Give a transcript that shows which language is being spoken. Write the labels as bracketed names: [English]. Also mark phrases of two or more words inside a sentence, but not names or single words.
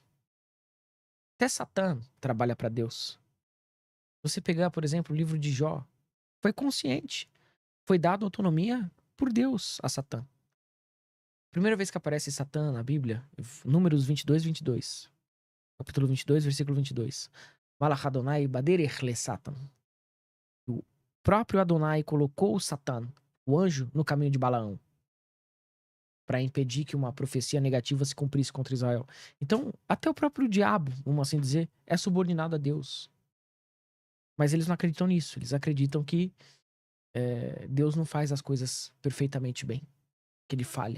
[Portuguese] Até Satã trabalha para Deus. Você pegar, por exemplo, o livro de Jó, foi consciente. Foi dado autonomia por Deus a Satã. Primeira vez que aparece Satã na Bíblia, Números 22:22. Capítulo 22, versículo 22. [Hebrew] מלאך אדוני בדרך לשטן. [Portuguese] O próprio Adonai colocou o Satã, o anjo, no caminho de Balaão, para impedir que uma profecia negativa se cumprisse contra Israel. Então, até o próprio diabo, vamos assim dizer, é subordinado a Deus. Mas eles não acreditam nisso. Eles acreditam que Deus não faz as coisas perfeitamente bem, que ele falha.